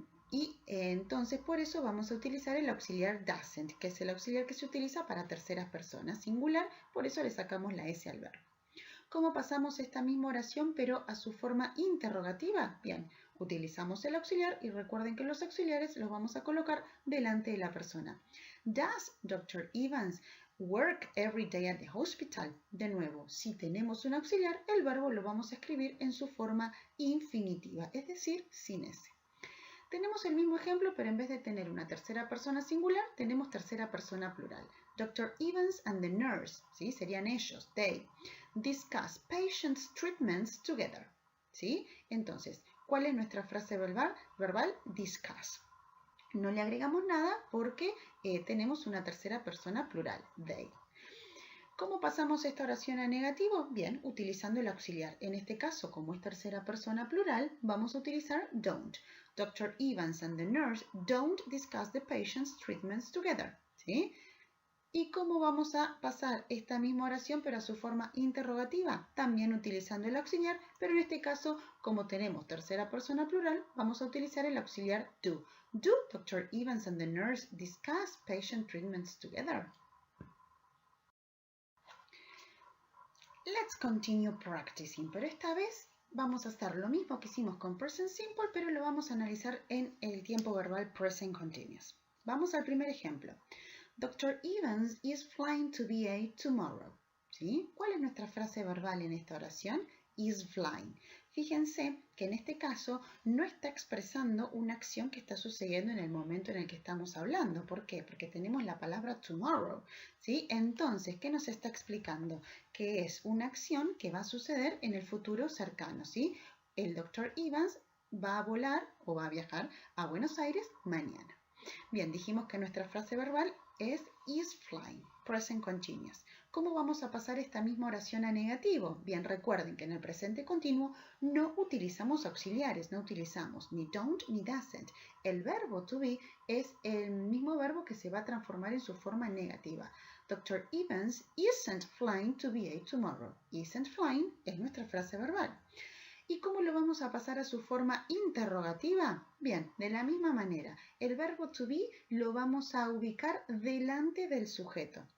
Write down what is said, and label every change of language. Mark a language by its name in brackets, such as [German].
[Spanish] Y entonces por eso vamos a utilizar el auxiliar doesn't, que es el auxiliar que se utiliza para terceras personas singular, por eso le sacamos la S al verbo. ¿Cómo pasamos esta misma oración pero a su forma interrogativa? Bien, utilizamos el auxiliar y recuerden que los auxiliares los vamos a colocar delante de la persona. [English] Does Dr. Evans work every day at the hospital. [Spanish] De nuevo, si tenemos un auxiliar, el verbo lo vamos a escribir en su forma infinitiva, es decir, sin S. Tenemos el mismo ejemplo, pero en vez de tener una tercera persona singular, tenemos tercera persona plural. [English] Dr. Evans and the nurse, ¿sí? [Spanish] Serían ellos, [English] they, discuss patients' treatments together. ¿Sí? [Spanish] Entonces, ¿cuál es nuestra frase verbal? Discuss. No le agregamos nada porque tenemos una tercera persona plural, they. ¿Cómo pasamos esta oración a negativo? Bien, utilizando el auxiliar. En este caso, como es tercera persona plural, vamos a utilizar don't. Dr. [English] Evans and the nurse don't discuss the patient's treatments together. [Spanish] ¿Sí? ¿Y cómo vamos a pasar esta misma oración pero a su forma interrogativa? También utilizando el auxiliar, pero en este caso, como tenemos tercera persona plural, vamos a utilizar el auxiliar do. [English] Do Dr. Evans and the nurse discuss patient treatments together? Let's continue practicing, [Spanish] pero esta vez vamos a hacer lo mismo que hicimos con present simple, pero lo vamos a analizar en el tiempo verbal present continuous. Vamos al primer ejemplo. [English] Dr. Evans is flying to VA tomorrow. [Spanish] ¿Sí? ¿Cuál es nuestra frase verbal en esta oración? Is flying. Fíjense que en este caso no está expresando una acción que está sucediendo en el momento en el que estamos hablando. ¿Por qué? Porque tenemos la palabra tomorrow. ¿Sí? Entonces, ¿qué nos está explicando? Que es una acción que va a suceder en el futuro cercano. ¿Sí? El Dr. Evans va a volar o va a viajar a Buenos Aires mañana. Bien, dijimos que nuestra frase verbal es is flying, present continuous. ¿Cómo vamos a pasar esta misma oración a negativo? Bien, recuerden que en el presente continuo no utilizamos auxiliares, no utilizamos ni don't ni doesn't. El verbo to be es el mismo verbo que se va a transformar en su forma negativa. [English] Dr. Evans isn't flying to VA tomorrow. [Spanish] Isn't flying es nuestra frase verbal. ¿Y cómo lo vamos a pasar a su forma interrogativa? Bien, de la misma manera, el verbo to be lo vamos a ubicar delante del sujeto.